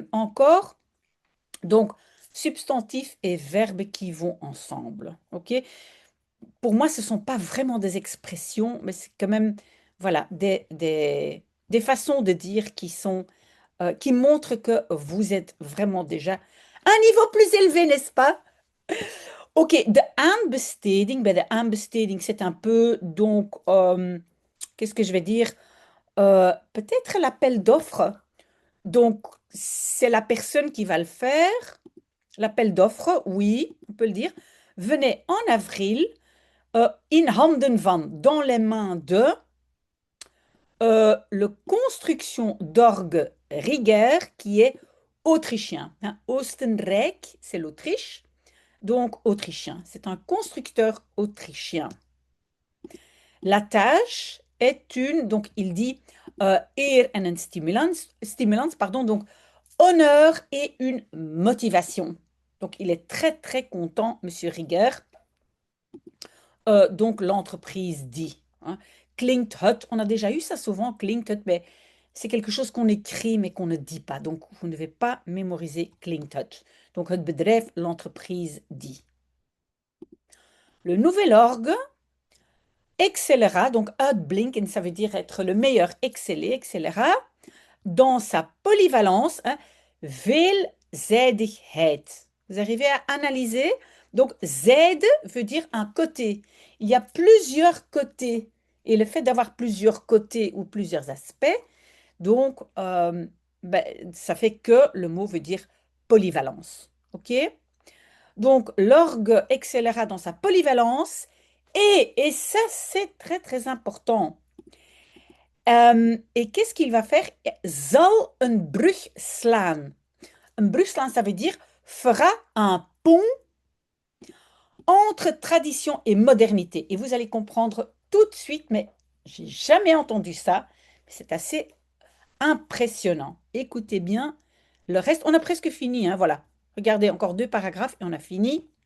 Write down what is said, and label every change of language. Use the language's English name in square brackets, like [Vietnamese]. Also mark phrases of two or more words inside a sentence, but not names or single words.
[French] Encore, donc, substantif et verbe qui vont ensemble. OK? Pour moi, ce ne sont pas vraiment des expressions, mais c'est quand même, voilà, des façons de dire qui sont, qui montrent que vous êtes vraiment déjà un niveau plus élevé, n'est-ce pas? [Dutch] Ok, de aanbesteding, bij de aanbesteding, [French] c'est un peu, donc, qu'est-ce que je vais dire? Peut-être l'appel d'offres. Donc, c'est la personne qui va le faire. L'appel d'offres, oui, on peut le dire. Venez en avril [Dutch] in handen van, [French] dans les mains de, le construction d'orgue Rieger qui est autrichien. Hein. Oostenrijk, c'est l'Autriche, donc autrichien. C'est un constructeur autrichien. La tâche est une, donc il dit [Dutch] eer en een stimulans, [French] pardon, donc honneur et une motivation. Donc il est très très content, Monsieur Rieger. Donc l'entreprise dit. Hein. [Dutch] Klinkt het, [French] on a déjà eu ça souvent, [Dutch] klinkt het, [French] mais c'est quelque chose qu'on écrit mais qu'on ne dit pas. Donc vous ne devez pas mémoriser [Dutch] klinkt het. [French] Donc [Dutch] het bedrijf, [French] l'entreprise dit. Le nouvel orgue excellera, donc uitblinken, ça veut dire être le meilleur, exceller, excellera, dans sa polyvalence, hein, veelzijdigheid. Vous arrivez à analyser? Donc, zijde veut dire un côté. Il y a plusieurs côtés. Et le fait d'avoir plusieurs côtés ou plusieurs aspects, donc, ben, ça fait que le mot veut dire polyvalence. OK? Donc, l'orgue excellera dans sa polyvalence. Et ça, c'est très, très important. Et qu'est-ce qu'il va faire? [Dutch] Zal een brug slaan. Een brug slaan, [French] ça veut dire fera un pont entre tradition et modernité. Et vous allez comprendre tout de suite, mais j'ai jamais entendu ça. C'est assez impressionnant. Écoutez bien le reste. On a presque fini, hein, voilà. Regardez, encore 2 paragraphes et on a fini.